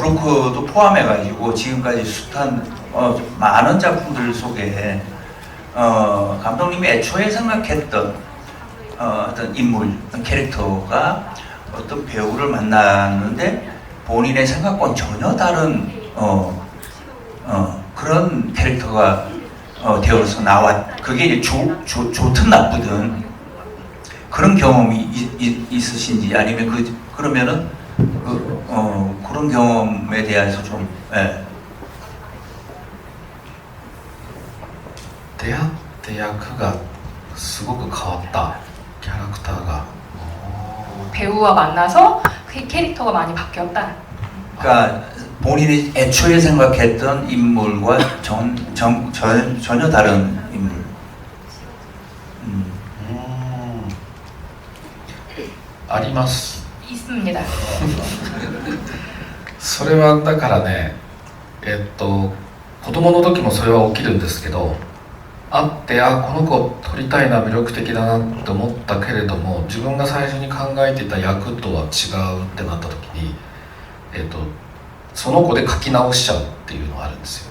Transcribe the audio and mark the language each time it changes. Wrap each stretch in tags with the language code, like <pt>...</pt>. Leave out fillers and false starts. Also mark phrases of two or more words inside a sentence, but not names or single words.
<ko>브로커도 포함해가지고 지금까지 숱한 많은 작품들 속에 감독님이 애초에 생각했던 어떤 인물, 어떤 캐릭터가 어떤 배우를 만났는데 본인의 생각과는 전혀 다른 그런 캐릭터가 되어서 그게 이제 좋든 나쁘든 그런 경험이 있으신지, 아니면 그러면은 그런 경험에 대해서 좀</ko> <ja>出会って役がすごく変わったキャラクターが</ja> <ko>배우와 만나서 그 캐릭터가 많이 바뀌었다. 그러니까 본인이 애초에 생각했던 인물과 전혀 다른 인물.</ko> <ja>あります。</ja> <ko>있습니다.</ko> <ja>それはだからね、子供の時もそれは起きるんですけど、会ってこの子撮りたいな、魅力的だなって思ったけれども、自分が最初に考えていた役とは違うってなった時に、その子で書き直しちゃうっていうのがあるんですよ。</ja>